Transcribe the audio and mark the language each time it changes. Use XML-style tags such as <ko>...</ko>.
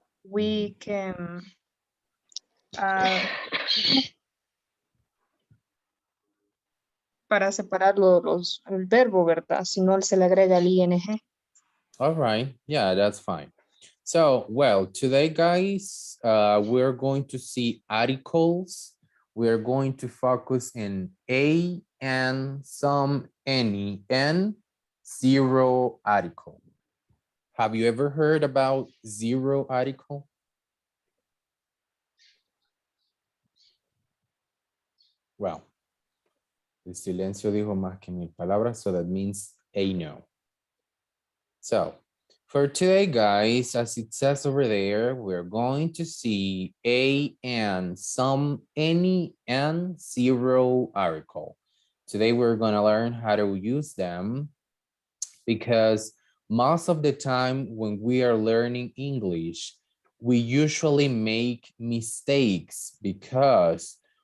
<en>we can</en> <es>para separar el verbo, ¿verdad? Si no se le agrega el ing.</es> <en>All right, yeah, that's fine. So, well, today, guys, we're going to see articles. We're going to focus in a, and, some, any, and zero article. Have you ever heard about zero article?</en> <es>Well, el silencio dijo más que mil palabras,</es> <en>so that means a no. So, for today, guys, as it says over there, we're going to see a, and, some, any, and zero article. Today, we're going to learn how to use them because most of the time when we are learning English, we usually make mistakes because</en>